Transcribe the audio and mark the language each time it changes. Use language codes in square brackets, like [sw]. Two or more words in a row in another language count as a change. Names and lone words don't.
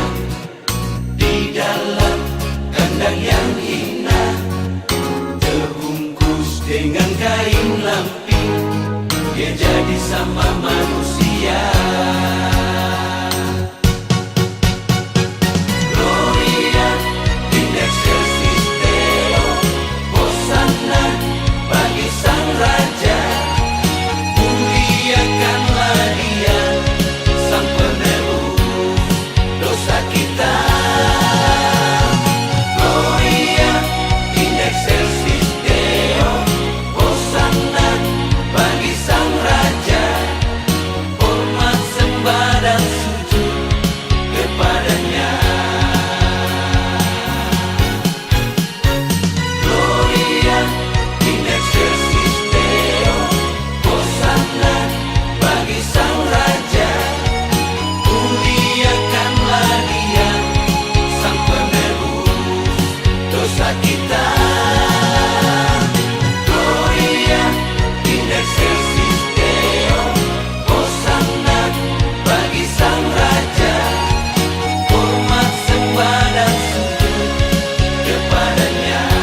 [id] di dalam kandang yang indah, terbungkus dengan kain lampin, dia jadi sama manusia. [la] Gloria in excelsis Deo, [id] Hosanna bagi Sang Raja. Muliakanlah Dia, Sang Penebus dosa kita. [la] Gloria in excelsis Deo, [id] Hosanna bagi Sang Raja. Hormat, sembah dan sujud kepadanya. [la] Gloria in excelsis Deo, [id] Hosanna bagi Sang Raja. Muliakanlah Dia, Sang Penebus dosa kita. [la] Gloria in excelsis Deo, [id] Hosanna bagi Sang Raja. Hormat, sembah dan sujud kepadanya.